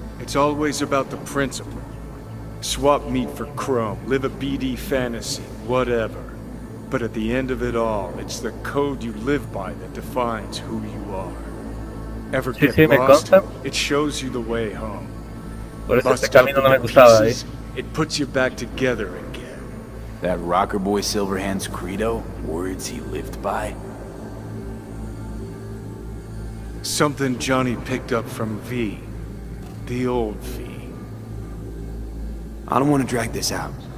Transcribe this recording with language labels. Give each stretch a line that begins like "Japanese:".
English: It's always about the principle. Swap meat for chrome, live a BD fantasy, whatever. But at the end of it all, it's the code you live by that defines who you are. Ever get lost? It shows you the way home.
Spanish: Por eso este camino no me gustaba, ¿eh?
English: It puts you back together again. That rocker boy Silverhand's credo? Words he lived by? Something Johnny picked up from V. The old V. I don't want to drag this out.